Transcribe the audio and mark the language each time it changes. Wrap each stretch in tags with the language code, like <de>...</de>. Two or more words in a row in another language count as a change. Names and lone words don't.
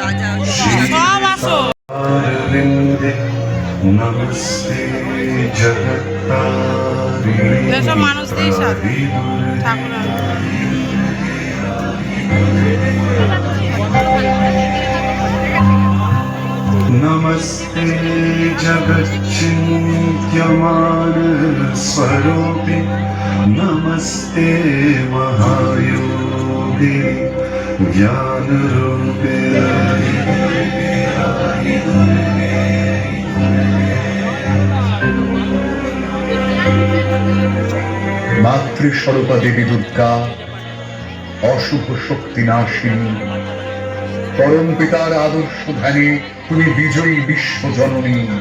<sa>श्रीरविन्दे नमस्ते जगत्तारिणे नमस्ते जगच्चिन्त्यमान स्वरूपे नमस्ते महायोगे ज्ञानरूपे।</sa> <bn>মাতৃস্বরূপা দেবী দুর্গা, অশুভ শক্তি নাশিনী, পরম পিতার আদর্শ ধ্যানে তুমি বিজয়ী বিশ্ব জননী।</bn>